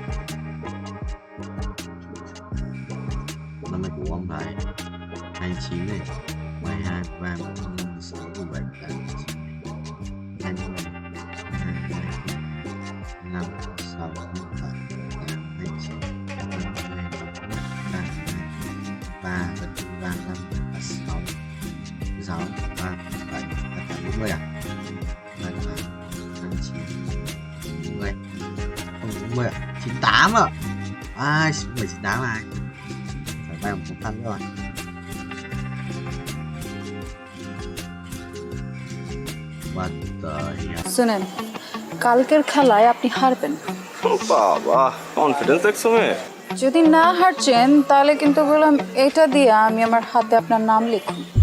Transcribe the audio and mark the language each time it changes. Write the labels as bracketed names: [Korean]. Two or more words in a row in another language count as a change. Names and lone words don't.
[Vietnamese] Năm nay của ông phải 29 này, 22, 23, 26, 27, 28, 29, 25, 26, 27, 29, 33, 35, 36, 6, 37, 40 à? 38, 39, 40, không 40 à? 98 à? 98 này. Phải bay một khăn rồi. [Bangla] শুনেন, কালকের খেলায় আপনি হারবেন। বাবা, কনফিডেন্স দেখছো মেয়ে? যদি না হারছেন তাহলে কিন্তু বললাম এটা দিয়ে আমি আমার হাতে আপনার নাম লিখুন।